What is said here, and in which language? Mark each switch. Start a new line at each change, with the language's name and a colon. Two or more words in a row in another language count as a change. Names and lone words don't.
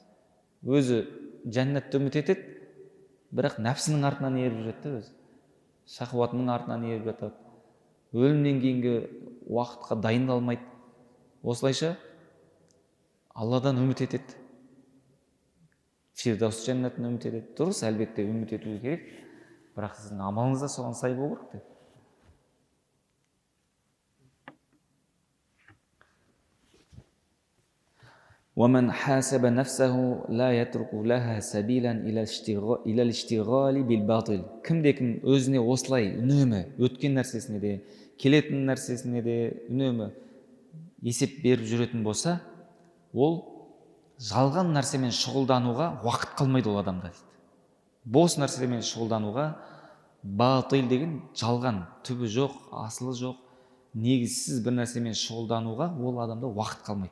Kazakh: Өзі жәннатты үміт етеді, бірақ нәпсінің артынан еріп жүреді, өзі шахуатының артынан еріп жатады, өлімнен кейінгі уақытқа дайындалмайды. Осылайша Алладан үміт етеді, фирдаус жәннатын үміт етеді. Дұрыс, әлбетте үміт ету керек, бірақ сіздің амалыңыз да соған сай болу керек.
Arabic: وَمَنْ حَاسَبَ نَفْسَهُ لَا يَتْرُكُ لَهَا سَبِيلًا إِلَى الْإِشْتِغَالِ بِالْبَاطِلِ.
Kazakh: Кімде-кім өзіне осылай үнемі өткен нәрсесіне де, келетін нәрсесіне де үнемі есеп беріп жүретін болса, ол жалған нәрсемен шұғылдануға уақыт қалмайды ол адамда дейді. Бос нәрсемен шұғылдануға Батыл деген жалған, түбі жоқ, асылы жоқ, негізсіз бір нәрсемен шұғылдануға ол адамда уақыт қалмайды.